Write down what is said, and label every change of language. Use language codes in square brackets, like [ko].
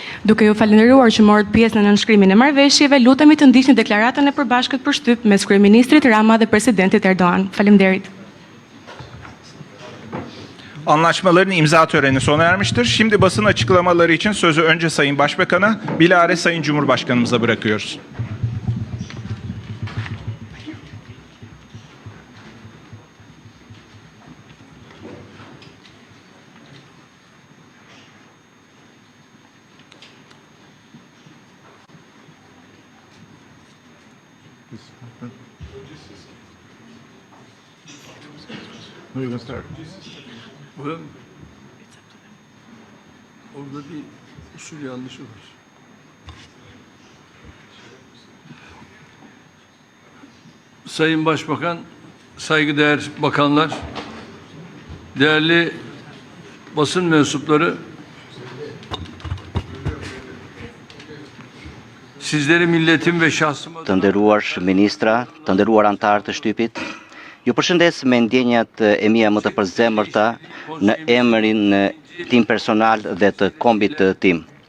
[sq] Duke ju falendëruar që morët pjesë në nënshkrimin e marrëveshjeve, lutemi të ndiqni deklaratën e përbashkët për shtyp mes kryeministrit Rama dhe presidentit Erdoğan. Faleminderit. [tr] Anlaşmaların imza töreni sona ermiştir. Şimdi basın açıklamaları için sözü önce Sayın Başbakan'a, bilahare Sayın Cumhurbaşkanımıza bırakıyoruz. [en] No, you can start. [tr] Well, orada bir usul yanlışı var. Sayın Başbakan, saygıdeğer bakanlar, değerli basın mensupları, sizleri milletim ve şahsıma... [sq] Të nderuar ministra, të nderuar antarë të shtypit, ju përshëndes me ndjenjat e mia më të përzemërta në emrin tim personal dhe të kombit tim.